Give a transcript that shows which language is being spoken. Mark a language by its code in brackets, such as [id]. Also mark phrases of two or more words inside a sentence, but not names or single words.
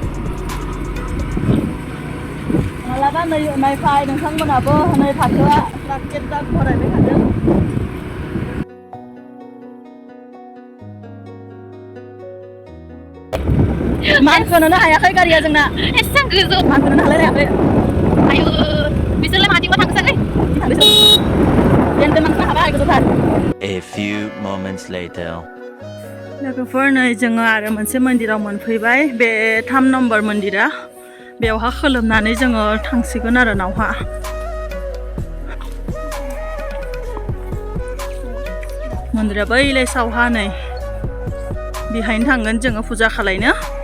[brx] मालाबा नै नायफाय नोंथांमोनाबो नै फाथोआ ट्राक भरायबाय थादों मानखोनोनो हायाखै गारिया जोंना एसां गोजौ मानखोनोनो हालायलायाखै आयु बिसोरलाय माथिंबा थांसै [en] A few moments later. [brx] लोगोफोर नै जोङो आरो मोनसे मन्दिराव मोनफैबाय बे 3 नम्बर मन्दिरा बेवहा खुलुमनानै जोङो थांसिगोन आरो नावहा मन्दिरा बैलाय सावहा नै बेहायनो थांगोन जोङो फुजा खालायनो